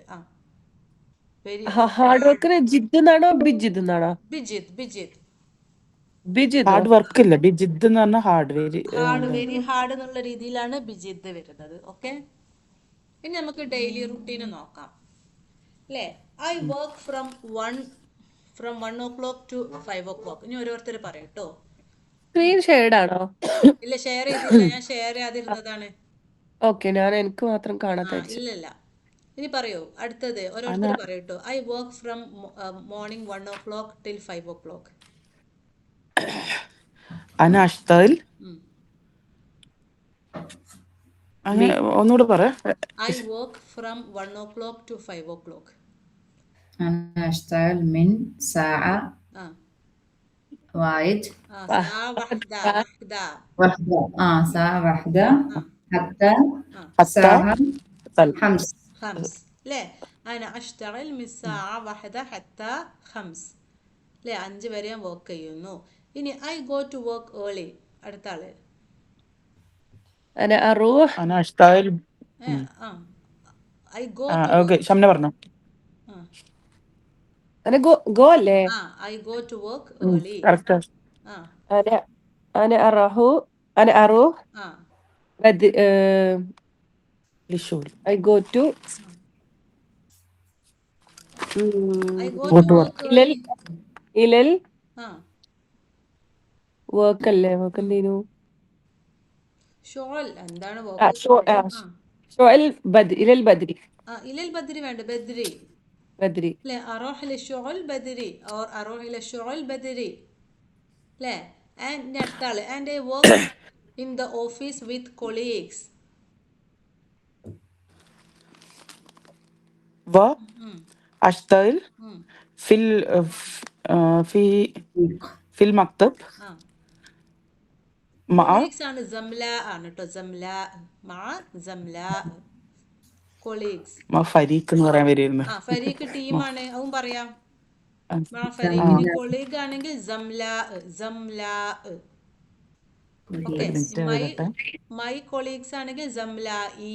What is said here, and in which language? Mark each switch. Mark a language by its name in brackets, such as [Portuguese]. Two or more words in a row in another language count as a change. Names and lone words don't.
[Malayalam] ഹാർഡ് വർക്കിന് ജിദ് എന്നാണോ ബിജിദ് എന്നാണോ? [Arabic] ബിജിദ് [English] hard work [Malayalam] ഇല്ല, ബിജിദ് എന്ന് പറഞ്ഞാൽ ഹാർഡ് [English] very hard [Malayalam] എന്നുള്ള രീതിയിലാണ് ബിജിദ് വരുന്നത്. ഓക്കെ, ഇനി നമുക്ക് [English] daily routine [Malayalam] നോക്കാം അല്ലേ? [English] I work from 1 o'clock to 5 o'clock. [Malayalam] ഇനി ഓരോരുത്തർ പറയട്ടോ. [English] screen shared [Malayalam] ആണോ? ഇല്ല, ഷെയർ ചെയ്തില്ല, ഞാൻ ഷെയർ ചെയ്യാതിരുന്നതാണ്. ഓക്കെ, ഞാൻ എനിക്ക് മാത്രം കാണാത്ത. ഇല്ലല്ല, ഇനി പറയൂ അടുത്തത് ഓരോരുത്തർ പറയട്ടോ. [English] I work from morning 1 o'clock till 5 o'clock. [Arabic] أنا أشتغل [Malayalam] അങ്ങനെ ഒന്നുകൂടെ പറ. [English] I work from 1 o'clock to 5 o'clock. [Arabic] أنا أشتغل من ساعة واحد ساعة واحدة ساعة واحدة حتى الساعة خمس. ليه أنا أشتغل من الساعة 1 حتى 5. [Malayalam] ലേ 5 വരെ ഞാൻ വർക്ക് ചെയ്യുന്നു. ഇനി [English] I go to work early. [Malayalam] അടുത്ത ആള് [Arabic] أنا أروح أنا أشتغل. [English] I go [Malayalam] ഓക്കെ, ഷംന പറഞ്ഞോ. [Arabic] أنا جو أല്ലേ? [English] I go to work early. [Malayalam] കറക്റ്റ്. [Arabic] أنا أروح للشغل. [English] I go to إلى work അല്ലേ? വർക്ക് എന്തേനു? [Malayalam] ഷുഗൽ എന്താണ് [Arabic] شغل إلى البدري. إلى البدري [Malayalam] വേണ്ട, ബദ്രി ല്ലേ? [Arabic] أروح إلى شغل بدري ഓർ أروح إلى شغل بدري ല്ലേ? [English] ആൻഡ് [Malayalam] അടുത്ത ആള് [English] and I work in the office with colleagues. [Arabic] وأشتغل في المكتب مع [Malayalam] കൊളീഗ്സ് ആണ് ജംലാ ആണ് കേട്ടോ. ജംലാ കൊളീഗ്സ്. ഫരീഖ് എന്ന് പറയാൻ വരുന്നു. ഫരീഖ് ടീമാണ്, അതും പറയാം. ഫരീഖിന് കൊളീഗ് ആണെങ്കിൽ ജംലാ. ഓക്കെ, [English] my colleagues [Malayalam] ആണെങ്കിൽ ജംലാഇ.